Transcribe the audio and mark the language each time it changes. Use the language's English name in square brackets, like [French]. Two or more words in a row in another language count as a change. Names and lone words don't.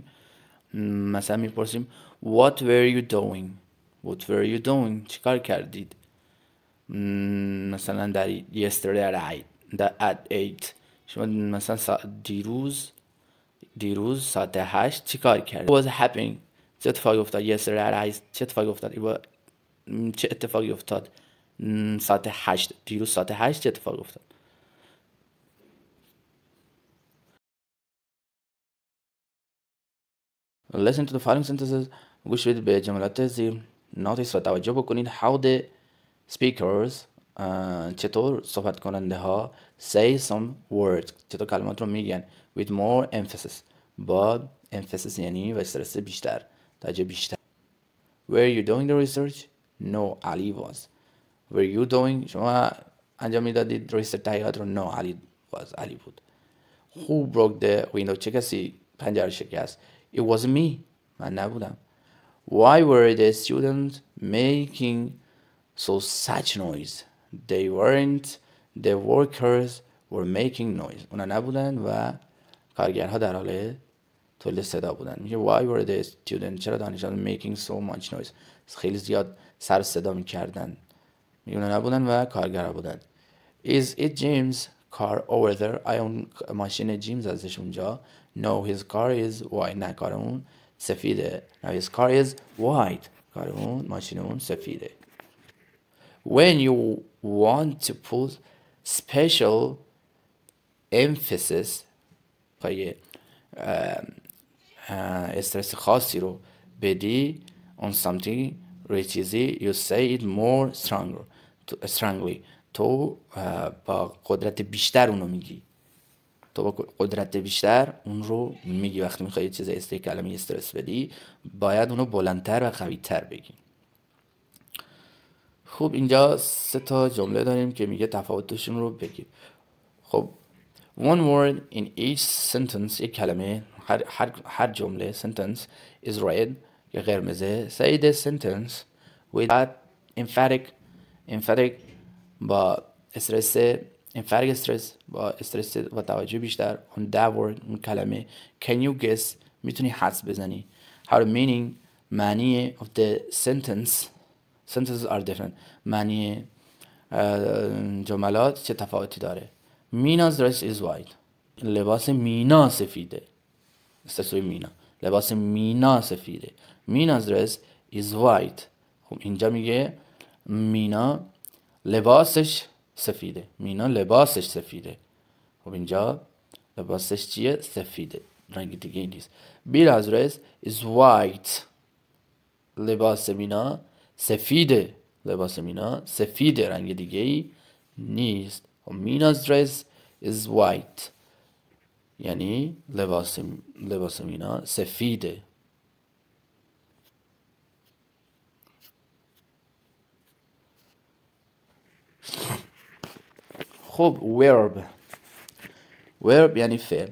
[Persian] مثلا میپرسیم [English] what were you doing [Persian] چی کار کردید؟ مثلا در [English] yesterday at 8 [Persian] شما مثلا دیروز ساعت 8 چی کار کرد؟ [English] was happening [Persian] چه اتفاقی افتاد؟ [English] yesterday at 8 [Persian] چه اتفاقی افتاد؟ ساعت 8 دیروز ساعت 8 چه اتفاقی افتاد؟ [English] listen to the following sentences [Persian] گوش بدید به جملات زیر. notice و توجه بکنید [English] how the speakers [Persian] چطور صحبت کننده ها [English] say some words [Persian] چطور کلمات رو میگن [English] with more emphasis [Persian] با emphasis یعنی و استرس بیشتر توجه بیشتر. [English] were you doing the research? no Ali was. were you doing [Persian] شما انجام میدادید [English] research [Persian] تحقیقات رو. no Ali بود. [English] who broke the window [Persian] چه کسی پنجره شکست؟ [English] it wasn't me [Persian] من نبودم. [English] why were the students making such noise? they weren't the workers were making noise. [Persian] اونا نبودن و کارگرها در حال تولید صدا بودن. میگه [English] why were the students [Persian] چرا دانشجویان [English] making so much noise [Persian] خیلی زیاد سر صدا میکردن. میگه اونا نبودن و کارگرها بودن. [English] is it Jim's car over there؟ [Persian] آیا اون ماشین جیمز ازش اونجا؟ [English] no his car is white. [Persian] نه کار اون سفیده. [English] no his car is white. [Persian] کار اون ماشین اون سفیده. [English] when you want to put special emphasis [Persian] پای استرس خاصی رو بدی [English] on something [Persian] روی چیزی [English] you say it more strongly [Persian] تو با قدرت بیشتر اونو میگی. تو با قدرت بیشتر اون رو میگی. وقتی میخوای یه چیز کلمه استرس بدی باید اونو بلندتر و قوی‌تر بگی. خب اینجا 3 تا جمله داریم که میگه تفاوتشون رو بگید. [English] خب one word in each sentence [Persian] یک کلمه هر جمله [English] sentence is red [Persian] یا قرمزه. [English] say the sentence with that emphatic [Persian] با استرس [English] emphatic stress [Persian] با استرس و توجه بیشتر [English] on that word [Persian] اون کلمه. [English] can you guess [Persian] میتونی حدس بزنی [English] how the meaning معنی of the sentences are different [Persian] معنی جملات چه تفاوتی داره. [English] Mina's dress is white. [Persian] لباس مینا سفیده. استثنای مینا. لباس مینا سفیده. [English] Mina's dress is white. [Persian] خب اینجا میگه مینا لباسش سفیده. مینا لباسش سفیده. خب اینجا لباسش چیه؟ سفیده. رنگ دیگه نیست. [English] Bill's dress is white. [Persian] لباس مینا سفیده. لباس مینا سفیده. رنگ دیگه ای نیست. [English] Mina's dress is white [Persian] یعنی لباس مینا سفیده. خب verb یعنی فعل.